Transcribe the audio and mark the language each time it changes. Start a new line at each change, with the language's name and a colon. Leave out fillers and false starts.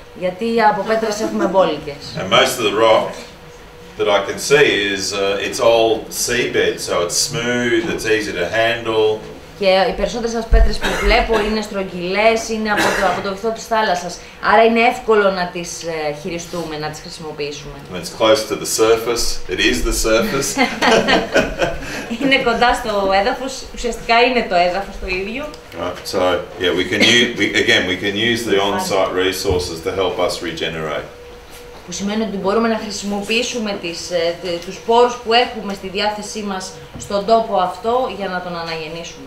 Greek: Γιατί από πέτρες έχουμε μπόλικες.
English: And most of the rock that I can see is it's all seabed, so it's smooth, it's easy to handle.
Greek: Και οι περισσότερες σας πέτρες που βλέπω είναι στρογγυλές, είναι από το βυθό της θάλασσας. Άρα είναι εύκολο να τις χειριστούμε, να τις χρησιμοποιήσουμε.
English: And it's close to the surface. It is the surface.
Greek: Είναι κοντά στο έδαφος, ουσιαστικά είναι το έδαφος το ίδιο.
English: Right. So yeah, we can use the on-site resources to help us regenerate.
Greek: Που σημαίνει ότι μπορούμε να χρησιμοποιήσουμε τους πόρους που έχουμε στη διάθεσή μας στον τόπο αυτό για να τον αναγεννήσουμε.